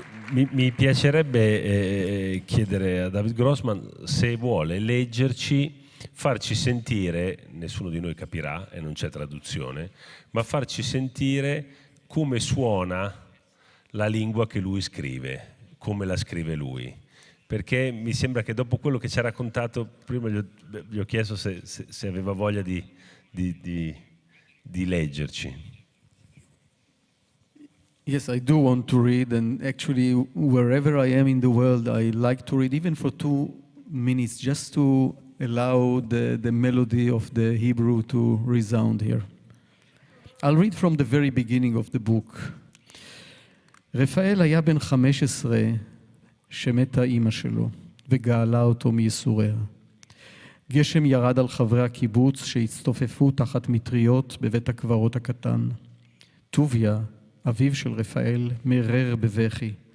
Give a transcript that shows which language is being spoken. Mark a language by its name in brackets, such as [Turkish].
[Italian] Mi piacerebbe chiedere a David Grossman se vuole leggerci, farci sentire, nessuno di noi capirà e non c'è traduzione, ma farci sentire come suona la lingua che lui scrive, come la scrive lui. Perché mi sembra che dopo quello che ci ha raccontato, prima gli ho chiesto se aveva voglia di leggerci. [English] Yes, I do want to read, and actually, wherever I am in the world, I like to read, even for 2 minutes, just to allow the melody of the Hebrew to resound here. I'll read from the very beginning of the book. [Hebrew] רפאל היה בן 15 שמתה אימא שלו וגאלה אותו מייסוריה. גשם ירד על חברי הקיבוץ שהצטופפו תחת מטריות בבית הקברות הקטן. טוביה, אביו של רפאל, מרר בבכי.